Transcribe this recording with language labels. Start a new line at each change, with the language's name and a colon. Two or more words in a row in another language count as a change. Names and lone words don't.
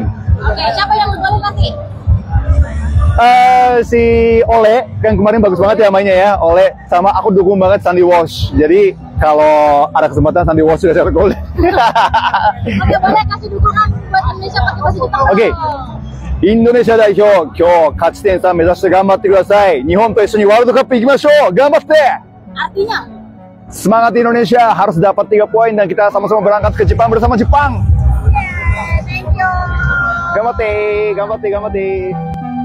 Indonesian: Oke, siapa yang bergabung nanti? Si Ole, kan kemarin bagus banget ya mainnya ya, Ole. Sama aku dukung banget Sandy Walsh. Jadi kalau ada kesempatan Sandy Walsh sudah cetak gol. Oke, boleh kasih dukungan buat Indonesia pakai bahasa Jepang.
Japanese: Oke. Indonesia 代表、今日勝ち点3目指して頑張ってください。日本と一緒にワールドカップ行きましょう。頑張って。
Indonesian: Artinya? Semangat Indonesia, harus dapat 3 poin dan kita sama-sama berangkat ke Jepang bersama Jepang.
English: Thank you.
Japanese: 頑張って、頑張って、頑張って。